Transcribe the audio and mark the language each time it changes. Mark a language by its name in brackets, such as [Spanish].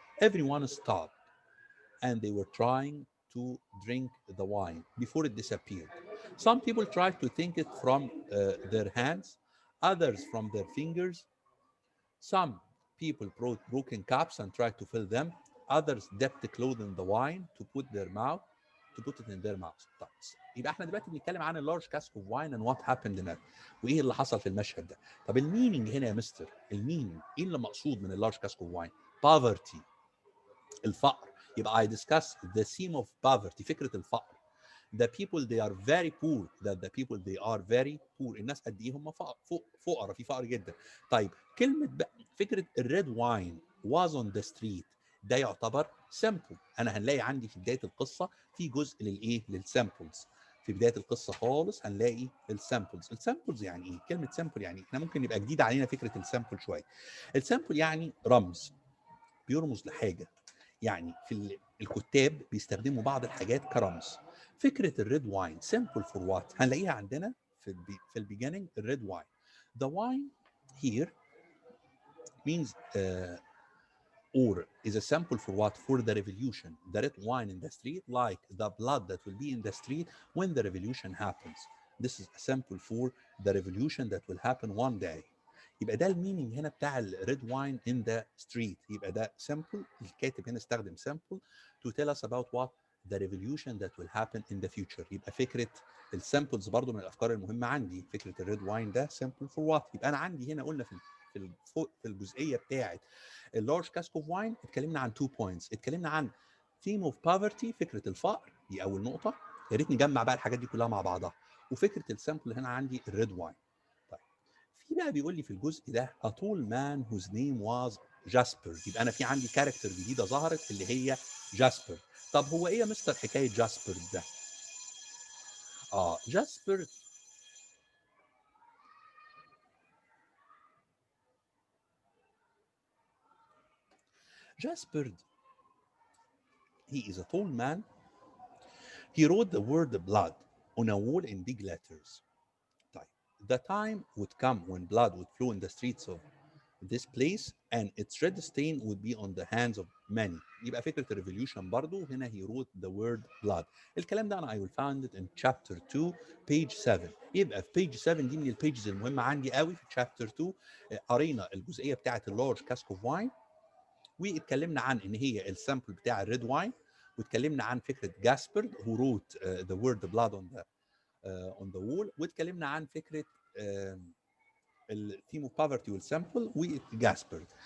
[English] Everyone stopped and they were trying to drink the wine before it disappeared. Some people tried to take it from their hands, others from their fingers. Some people brought broken cups and tried to fill them. Others dipped the clothes in the wine to put it in their mouth. [Arabic] طيب يبقى احنا دلوقتي بنتكلم عن اللارج كاسك اوف واين [English] and what happened in it. [Arabic] وايه اللي حصل في المشهد ده. طب المينينج هنا يا مستر، المينينج ايه اللي مقصود من اللارج كاسك اوف واين؟ poverty، الفقر. [English] يبقى I discuss the theme of poverty، [Arabic] فكرة الفقر. [English] The people they are very poor، that the people they are very poor، [Arabic] الناس قد ايه هم فقراء، في فقر جدا. طيب كلمة بقى فكرة الريد واين [English] was on the street، [Arabic] ده يعتبر سامبل. انا هنلاقي عندي في بداية القصة في جزء للايه، للسامبلز. في بداية القصة خالص هنلاقي السامبلز. السامبلز يعني ايه؟ كلمة سامبل يعني احنا ممكن يبقى جديد علينا فكرة السامبل شوية. السامبل يعني رمز، بيرمز لحاجة. يعني في الكتاب بيستخدموا بعض الحاجات كرمز. فكره الريد واين [English] simple for what [Arabic] هنلاقيها عندنا في البيجيننج. [English] الريد wine the wine here means or is a sample for what, for the revolution. The red wine in the street like the blood that will be in the street when the revolution happens. This is a sample for the revolution that will happen one day. [Arabic] يبقى ده المينينج هنا بتاع الريد واين ان ذا ستريت. يبقى ده سامبل، الكاتب هنا استخدم سامبل [English] to tell us about what the revolution that will happen in the future. [Arabic] يبقى فكره السامبلز برضو من الافكار المهمه عندي. فكره الريد واين ده سامبل فور وات. يبقى انا عندي هنا قلنا في الجزئيه بتاعه اللارج كاسك اوف واين اتكلمنا عن 2 بوينتس. اتكلمنا عن ثيم اوف بافرتي، فكره الفقر، دي اول نقطه. يا ريت نجمع بقى الحاجات دي كلها مع بعضها. وفكره السامبل هنا عندي الريد واين. في بقى بيقول لي في الجزء ده [English] a tall man whose name was Jasper. [Arabic] يبقى انا في عندي كاركتر جديده ظهرت اللي هي جاسبر. طب هو ايه يا مستر حكايه جاسبر ده؟ جاسبر Jasper [English] he is a tall man. He wrote the word blood on a wall in big letters. طيب the time would come when blood would flow in the streets of this place and its red stain would be on the hands of many. [Arabic] يبقى فكرة الريفوليوشن برضو هنا [English] he wrote the word blood. [Arabic] الكلام ده أنا [English] I will find it [Arabic] in chapter 2 page 7. يبقى في page 7 دي من البيجز المهمة عندي قوي في chapter 2. قرينا الجزئية بتاعة اللارج كاسك اوف واين، واتكلمنا عن ان هي السامبل بتاع الريد واين، واتكلمنا عن فكرة جاسبر [English] who wrote the word blood on the wall، [Arabic] واتكلمنا عن فكرة الثيم اوف بافرتي والسامبل وجاسبر.